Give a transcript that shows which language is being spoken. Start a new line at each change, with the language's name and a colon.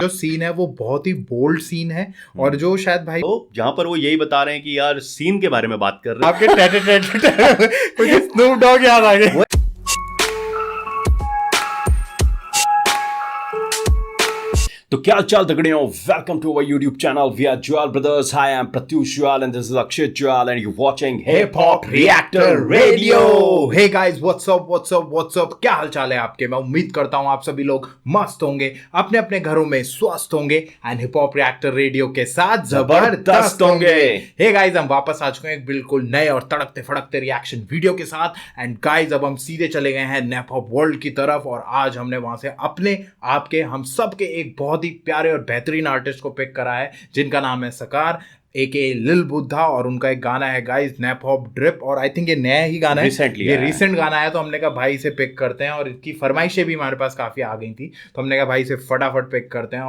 Hindi: जो सीन है वो बहुत ही बोल्ड सीन है और जो शायद भाई तो जहां पर वो यही बता रहे हैं कि यार सीन के बारे में बात कर रहे हैं, आपके कुछ स्नूप डॉग याद आ गए। तो क्या चाल तगड़ियों,
English: Welcome to our YouTube channel. We are Jewel Brothers. Hi, I'm Pratyush Jewel and this is Akshay Jewel and you're watching Hip Hop Reactor Radio. Hey guys, what's up, what's up, what's up?
Hindi: क्या हाल चाल है आपके? मैं उम्मीद करता हूँ आप सभी लोग मस्त होंगे, अपने अपने घरों में स्वस्थ होंगे and hip hop reactor radio के साथ जबरदस्त होंगे।
English: Hey guys,
Hindi: हम वापस आ चुके हैं एक बिल्कुल नए और तड़कते फड़कते रिएक्शन वीडियो के साथ एंड गाइज अब हम सीधे चले गए हैं नैप हॉप वर्ल्ड की तरफ और आज हमने वहां से अपने आपके हम सब के एक बहुत ही प्यारे और बेहतरीन आर्टिस्ट को पिक करा है जिनका नाम है सकार एके लिल बुद्धा और उनका एक गाना है गाइस नैप हॉप ड्रिप और
English: I think
Hindi: ये नया ही गाना है, ये रिसेंट गाना है। तो हमने कहा भाई से पिक करते हैं और इसकी फरमाइशें भी हमारे पास काफ़ी आ गई थी तो हमने कहा भाई से फटाफट पिक करते हैं।